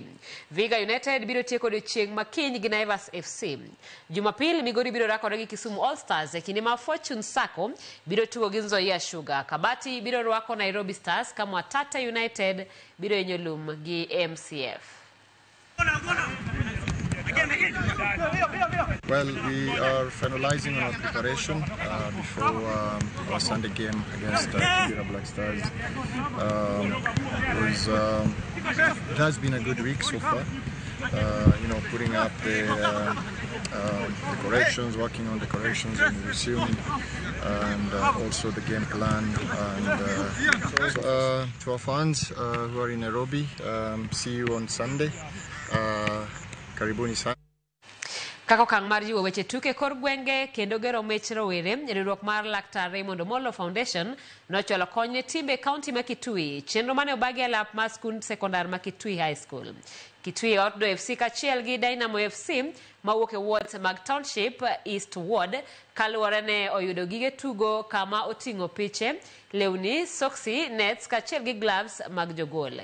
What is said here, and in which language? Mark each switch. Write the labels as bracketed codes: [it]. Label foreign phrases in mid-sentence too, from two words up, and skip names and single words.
[luo] Viga United biro tieko odiechieng' ma kiny gi Naivas FC. Jumapil Migori biro rakore gi Kisumu All Stars e kinde ma Fortune Sacco biro tugo gi Nzoia Sugar. Kabati biro rwako Nairobi Stars ka Mwatate United biro yenyo lum gi MCF. [en] Well, we are finalizing our preparation before our Sunday game against Kibera Black Stars. It has been a good week so far. Putting up the corrections, working on the corrections and resuming, and also the game plan. And to our fans who are in Nairobi, see you on Sunday. [sw] Karibuni sana. [luo] Kako kang mar jiwo weche tuke kor gwenge kendo gero mech rowere, riwruok mar Laktar Raymond Omolo Foundation nochwalo kony ne timbe kaunti ma Kitui, chenro mane obagi e lap mar skund sekondar ma Kitui High School. Kitui Outdoor FC kachiel gi Dynamo FC mawuok e wards mag Township East Ward kaluwore ne oyudo gige tugo kama oting'o piche, lewni, soksi, nets kachiel gi gloves mag jogol.